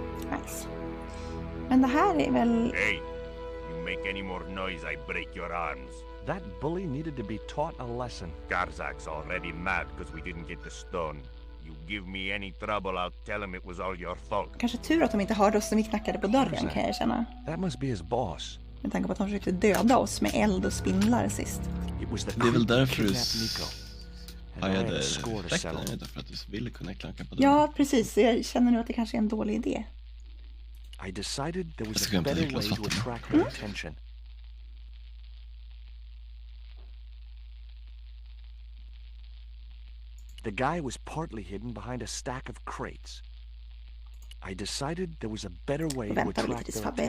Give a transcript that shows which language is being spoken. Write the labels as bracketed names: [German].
[English] Nice. [Swedish] Men det här är väl... [English] Hey, you make any more noise, I break your arms. That bully needed to be taught a lesson. Garzak's already mad because we didn't get the stone. You give me any trouble, I'll tell him it was all your fault. [Swedish] Kanske tur att de inte hörde oss när vi knackade på dörren, kan jag känna. [English] That must be his boss. [Swedish] Med tanke på att de försökte döda oss med eld och spindlar sist. Det är väl därför du hajade effekten, för att du ville kunna knacka på dörren. Ja, precis. Jag känner nu att det kanske är en dålig idé. [English] I decided there was a better way to attract their attention. The guy was partly hidden behind a stack of crates. I decided there was a better way to attract their attention.